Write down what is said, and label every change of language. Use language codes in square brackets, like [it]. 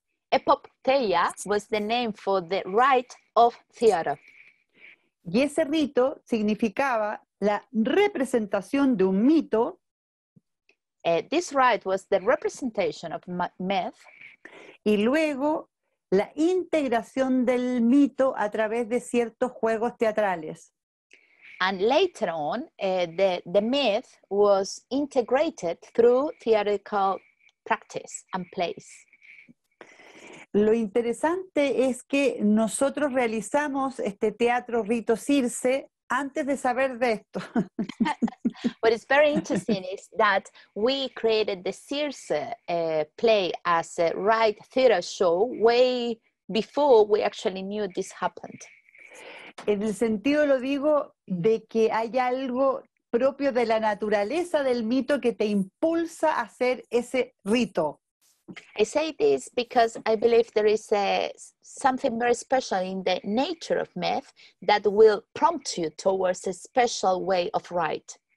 [en] Epopteia was the name for the rite of theater. [es] Y ese rito significaba la representación de un mito [en] This rite was the representation of myth [es] y luego la integración del mito a través de ciertos juegos teatrales. [en] and later on the myth was integrated through theatrical practice and plays. [es] Lo interesante es que nosotros realizamos este teatro Rito Circe antes de saber de esto. [en] What is very interesting is that we created the Circe play as a rite theater show way before we actually knew this happened. [es] En el sentido, lo digo, de que hay algo propio de la naturaleza del mito que te impulsa a hacer ese rito. [en] I say this because I believe there is something very special in the nature of myth that will prompt you towards a special way of rite.